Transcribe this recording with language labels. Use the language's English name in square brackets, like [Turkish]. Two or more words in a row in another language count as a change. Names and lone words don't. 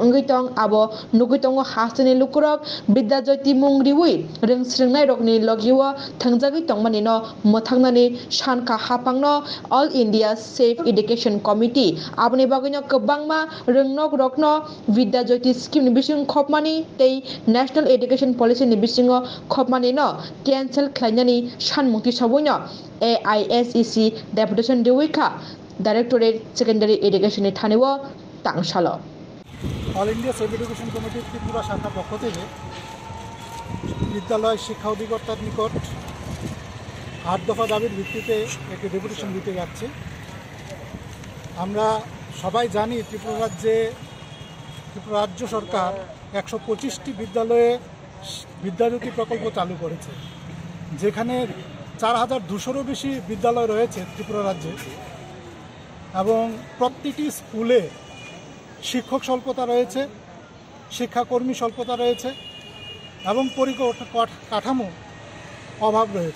[Kok Borok] ungitong abo nugitongo hasani lukurok Vidya Jyoti mung riwi ring srengnai rok ni logiwo thangjagui tongmani no mothangnani sanka hapangno All India Safe Education Committee aboni bagino kwbangma ringnok rokno Vidya Jyoti scheme ni bising khopmani tei National Education Policy ni bisingo khopmani no cancel khlainani sanmungti sabuino AISEC Deputation Dewika Directorate Secondary Education ni thaniwo tangshalo [Bangla] All India Safe Education Committee ত্রিপুরা শাখার পক্ষ থেকে বিদ্যালয় শিক্ষা অধিকর্তার নিকট 8 দফা দাবির ভিত্তিতে একটি ডেপুটেশন দিতে যাচ্ছি। আমরা সবাই জানি ত্রিপুরা রাজ্য সরকার 125টি বিদ্যালয়ে বিদ্যাজ্যোতি প্রকল্প চালু করেছে, যেখানে 4200-এরও বেশি বিদ্যালয় রয়েছে ত্রিপুরা রাজ্যে এবং প্রতিটি স্কুলে শিক্ষক স্বল্পতা রয়েছে, শিক্ষাকর্মী স্বল্পতা রয়েছে এবং পরিকাঠামো অভাব রয়েছে।